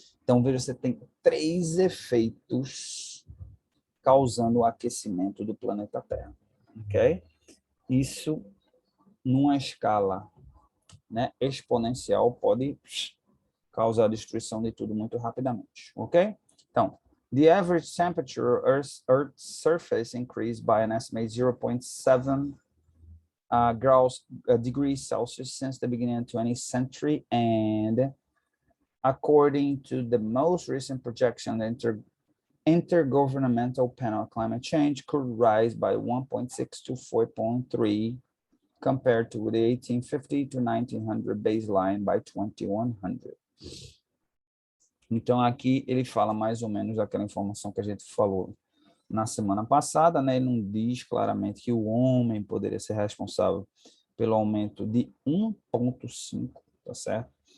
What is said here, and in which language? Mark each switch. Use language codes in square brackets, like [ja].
[pt] Então, veja, você tem 3 efeitos causando o aquecimento do planeta Terra, ok? Isso, numa escala, né, exponencial, pode causar a destruição de tudo muito rapidamente, ok? [en] Então, the average temperature of Earth's surface increased by an estimated 0.7 degrees Celsius since the beginning of the 20th century, and according to the most recent projection, the Intergovernmental Panel on Climate Change could rise by 1.6 to 4.3 compared to the 1850 to 1900 baseline by 2100. [pt] Então, aqui ele fala mais ou menos aquela informação que a gente falou na semana passada, né? Ele não diz claramente que o homem poderia ser responsável pelo aumento de 1,5, tá certo?